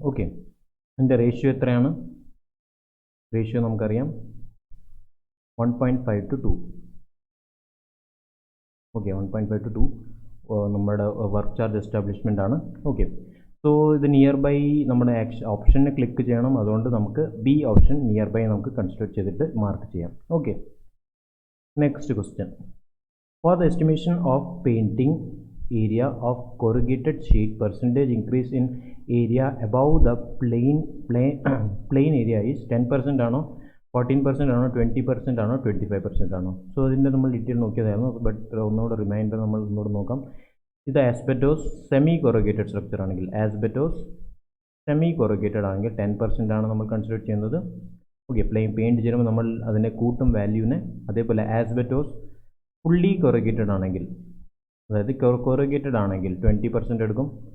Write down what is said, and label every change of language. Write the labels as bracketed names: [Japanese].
[Malayalam] Okay, അതിൻ്റെ ratio എത്രയാണ്? Ratio നമുക്കറിയാം 1.5 to 2. ഓക്കെ, 1.5 to 2 നമ്മുടെ വർക്ക് ചാർജ് എസ്റ്റാബ്ലിഷ്മെൻ്റ് ആണ്. ഓക്കെ, സോ ഇത് നിയർ ബൈ നമ്മുടെ ഓപ്ഷനെ ക്ലിക്ക് ചെയ്യണം. അതുകൊണ്ട് നമുക്ക് ബി ഓപ്ഷൻ നിയർ ബൈ നമുക്ക് കൺസിഡർ ചെയ്തിട്ട് മാർക്ക് ചെയ്യാം. Okay, next question. [English] For the estimation of painting area of corrugated sheet, percentage increase in area above the plain area is 10% ആണോ, 14% ആണോ, 20% ആണോ, 25% ആണോ? [Malayalam] സോ ഇതിൻ്റെ നമ്മൾ ഡീറ്റെയിൽ നോക്കിയതായിരുന്നു. ബട്ട് ഒന്നുകൂടെ റിമൈൻഡർ നമ്മൾ ഒന്നുകൂടെ നോക്കാം. ഇത് ആസ്ബെറ്റോസ് സെമി കൊറുഗേറ്റഡ് സ്ട്രക്ചർ ആണെങ്കിൽ, ആസ്ബെറ്റോസ് സെമി കൊറുഗേറ്റഡ് ആണെങ്കിൽ 10% ആണ് നമ്മൾ കൺസിഡർ ചെയ്യുന്നത്. ഓക്കെ, പെയിൻറ്റ് ചെയ്യുമ്പോൾ നമ്മൾ അതിനെ കൂട്ടും വാല്യൂവിനെ. അതേപോലെ ആസ്ബറ്റോസ് ഫുള്ളി കൊറിഗേറ്റഡ് ആണെങ്കിൽ, അതായത് കൊറിഗേറ്റഡ് ആണെങ്കിൽ 20% എടുക്കും.